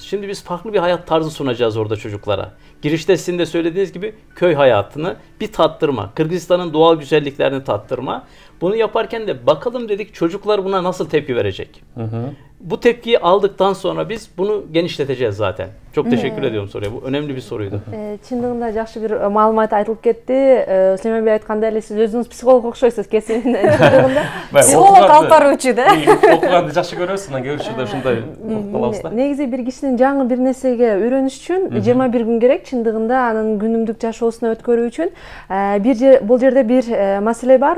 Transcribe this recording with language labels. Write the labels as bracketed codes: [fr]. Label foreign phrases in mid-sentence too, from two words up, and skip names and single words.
[tr] Şimdi biz farklı bir hayat tarzı sunacağız orada çocuklara. Girişte sizin de söylediğiniz gibi köy hayatını bir tattırma. Kırgızistan'ın doğal güzelliklerini tattırma. Bunu yaparken de bakalım dedik çocuklar buna nasıl tepki verecek. Bu tepkiyi aldıktan sonra biz bunu genişleteceğiz zaten. Çok teşekkür ediyorum soruya. Bu önemli bir soruydu. [ky] Чындыгында жакшы бир маалымат айтылып кетти. Сулейман бей айткандай эле сиз өзүңүз психолог окшойсуз кесибин. Психолог алып баруучу да. Окуганды жакшы көрөсүз, анан кээ бир учурда ушундай калабыз да. Негизи бир кишинин жаңы бир нерсеге үйрөнүш үчүн 21 күн керек. Чындыгында анын күнүмдүк жашоосуна өткөрүү үчүн бул жерде бир маселе бар.